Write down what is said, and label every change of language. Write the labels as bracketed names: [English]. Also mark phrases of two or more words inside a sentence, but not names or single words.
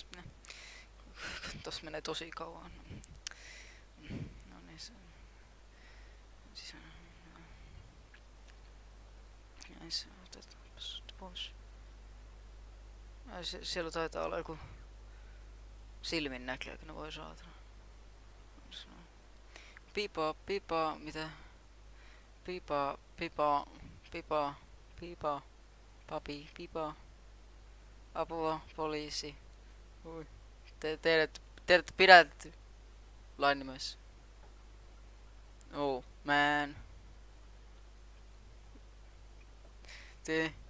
[Finnish] Tossa menee tosi kauan. No niin, se... Näin se otetaan pois. Siellä taitaa olla joku silmin näkö, kun ne voi saada. Pipa, pipa, mitä? Pipa, pipa, pipa, pipa, papi, pipa. Apua, poliisi. Ui. Teidät pidätetty lain nimessä. [English] Oh, man. Te.